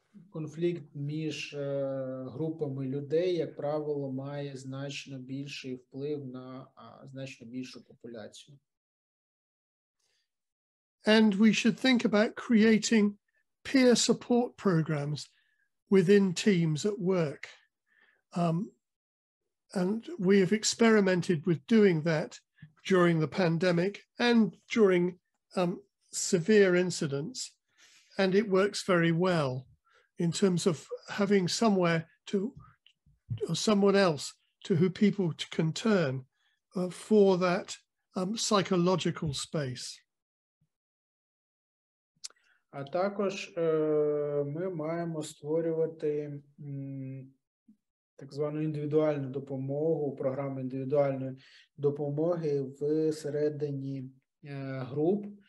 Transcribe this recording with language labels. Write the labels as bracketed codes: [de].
[uk] конфлікт між групами людей, як правило, має значно більший вплив на значно більшу популяцію. [en] And we should think about creating peer support programs within teams at work. And we have experimented with doing that during the pandemic and during severe incidents, and it works very well in terms of having somewhere to, or someone else to who people can turn for that psychological space. [uk] А також ми маємо створювати так звану індивідуальну допомогу, програму індивідуальної допомоги всередині груп,